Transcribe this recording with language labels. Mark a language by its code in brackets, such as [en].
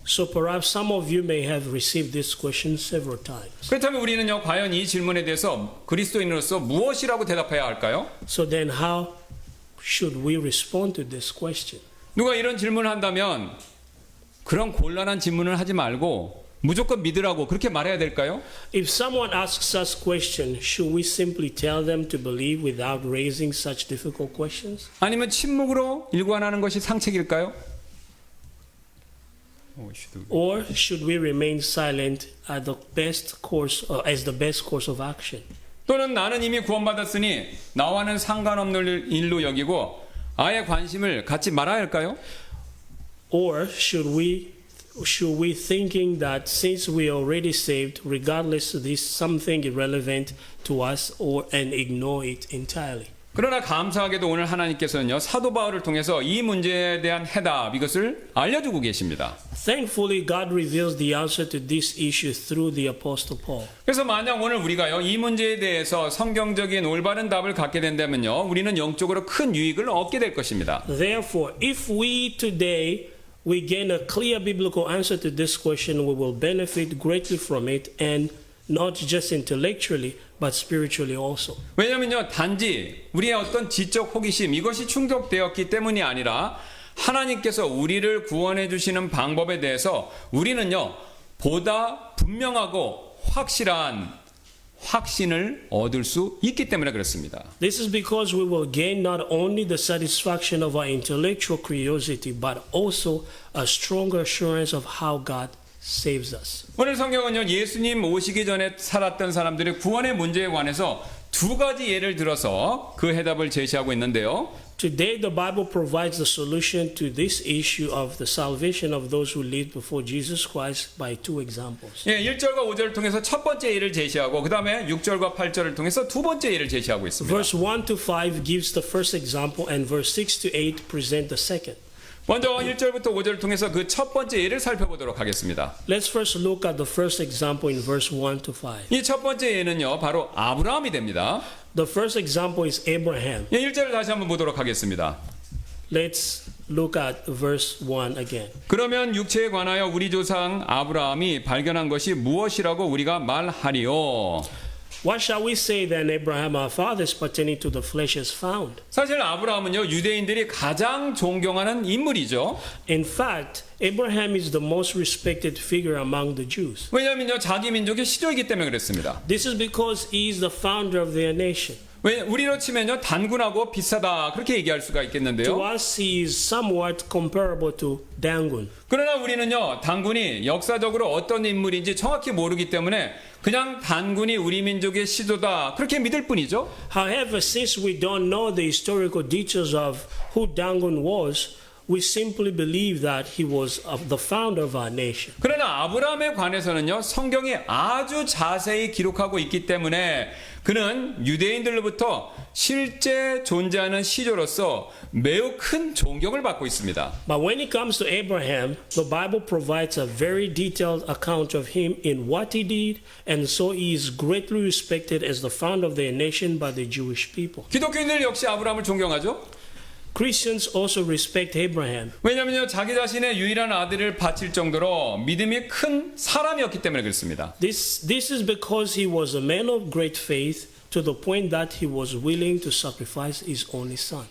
[en] So perhaps some of you may have received this question several times. [ko] 그렇다면 우리는요, 과연 이 질문에 대해서 그리스도인으로서 무엇이라고 대답해야 할까요? [en] So then how should we respond to this question? [ko] 누가 이런 질문을 한다면 그런 곤란한 질문을 하지 말고 무조건 믿으라고 그렇게 말해야 될까요? [en] If someone asks us question, should we simply tell them to believe without raising such difficult questions? [ko] 아니면 침묵으로 일관하는 것이 상책일까요? [en] Or should we remain silent as the best course of action? [ko] 또는 나는 이미 구원받았으니 나와는 상관없는 일로 여기고 아예 관심을 갖지 말아야 할까요? [en] Or should we thinking that since we are already saved, regardless of this something irrelevant to us and ignore it entirely? [ko] 그러나 감사하게도 오늘 하나님께서는요, 사도 바울을 통해서 이 문제에 대한 해답, 이것을 알려주고 계십니다. [en] Thankfully, God reveals the answer to this issue through the Apostle Paul. [ko] 그래서 만약 오늘 우리가요, 이 문제에 대해서 성경적인 올바른 답을 갖게 된다면요, 우리는 영적으로 큰 유익을 얻게 될 것입니다. [en] Therefore, if we today gain a clear biblical answer to this question, we will benefit greatly from it, and not just intellectually, but spiritually also. [ko] 왜냐면요, 단지 우리의 어떤 지적 호기심, 이것이 충족되었기 때문이 아니라 하나님께서 우리를 구원해 주시는 방법에 대해서 우리는요, 보다 분명하고 확실한 확신을 얻을 수 있기 때문에 그렇습니다. [en] This is because we will gain not only the satisfaction of our intellectual curiosity, but also a stronger assurance of how God saves us. [ko] 오늘 성경은요, 예수님 오시기 전에 살았던 사람들의 구원의 문제에 관해서 두 가지 예를 들어서 그 해답을 제시하고 있는데요. [en] Today, the Bible provides the solution to this issue of the salvation of those who lived before Jesus Christ by two examples. [ko] 예, 1절과 5절을 통해서 첫 번째 예를 제시하고 그 다음에 6절과 8절을 통해서 두 번째 예를 제시하고 있습니다. [en] Verse 1 to 5 gives the first example, and verse 6 to 8 present the second. [ko] 먼저 1절부터 5절을 통해서 그 첫 번째 예를 살펴보도록 하겠습니다. [en] Let's first look at the first example in verse 1 to 5. [ko] 이 첫 번째 예는요, 바로 아브라함이 됩니다. [en] The first example is Abraham. [ko] 예, 1절을 다시 한번 보도록 하겠습니다. [en] Let's look at verse 1 again. [ko] 그러면 육체에 관하여 우리 조상 아브라함이 발견한 것이 무엇이라고 우리가 말하리요? [en] What shall we say then, Abraham our fathers pertaining to the flesh has found? [ko] 사실 아브라함은요, 유대인들이 가장 존경하는 인물이죠. [en] In fact, Abraham is the most respected figure among the Jews. [ko] 왜냐하면요, 자기 민족의 시조이기 때문에 그랬습니다. [en] This is because he is the founder of their nation. [ko] 왜 우리로 치면요, 단군하고 비슷하다 그렇게 얘기할 수가 [en] To [ko] 있겠는데요. [en] us, he is somewhat comparable to Dangun. [ko] 그러나 우리는요, 단군이 역사적으로 어떤 인물인지 정확히 모르기 때문에 그냥 단군이 우리 민족의 시조다 그렇게 믿을 뿐이죠. [en] However, since we don't know the historical details of who Dangun was, we simply believe that he was the founder of our nation. [ko] 그러나 아브라함에 관해서는요, 성경이 아주 자세히 기록하고 있기 때문에 그는 유대인들로부터 실제 존재하는 시조로서 매우 큰 존경을 받고 있습니다. [en] But when it comes to Abraham, the Bible provides a very detailed account of him in what he did, and so he is greatly respected as the founder of their nation by the Jewish people. [ko] 기독교인들 역시 아브라함을 존경하죠. [en] Christians also respect Abraham [ko] 왜냐하면요, 자기 자신의 유일한 아들을 바칠 정도로 믿음이 큰 사람이었기 때문에 그렇습니다. [en] This is because he was a man of great faith to the point that he was willing to sacrifice his only son.